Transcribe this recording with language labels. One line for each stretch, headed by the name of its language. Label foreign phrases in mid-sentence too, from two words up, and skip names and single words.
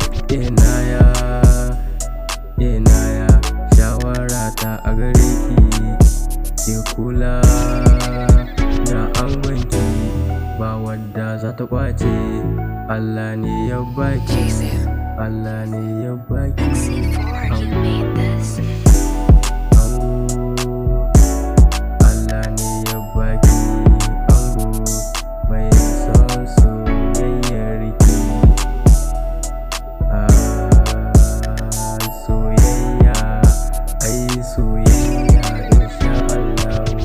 Hausa: Inaya, inaya, shawara ta a gare ki, ki kula da angonki, ba wadda za ta kwace. Allah ne ya baki, Jason. Allah ne ya baki.
English: X C four, you made this.
Hausa: Ango, Allah ne ya baki ango mai son soyayyar ki. Ah, soyayya, ai soyayya,
Arabic: إن شاء الله.